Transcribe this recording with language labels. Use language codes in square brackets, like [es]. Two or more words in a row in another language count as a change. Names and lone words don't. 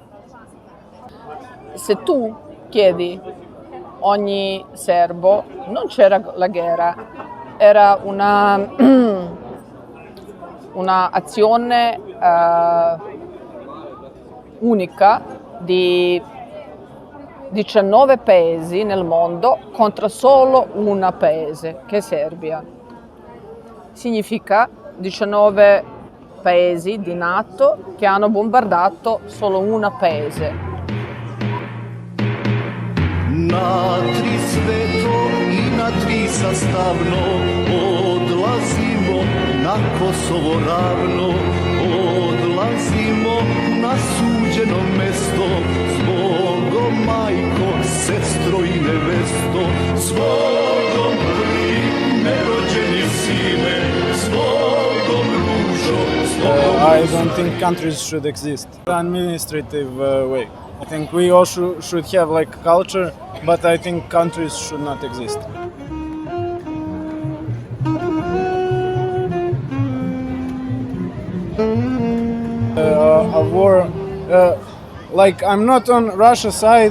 [it] Se tu chiedi ogni serbo, non c'era la guerra, era una azione unica di 19 paesi nel mondo contro solo un paese, che è Serbia. Significa 19 paesi di NATO che hanno bombardato solo un paese. [sr] Na tri sveto i na tri sastavno odlazimo na Kosovo ravno, odlazimo na suđeno mesto, zbogom majko, sestro i nevesto, zbogom prvi nerođeni sine, zbogom ružo, zbogom [en] I don't think countries should exist in an administrative way. I think we all should have like culture, but I think countries should not exist. A war, like I'm not on Russia's side.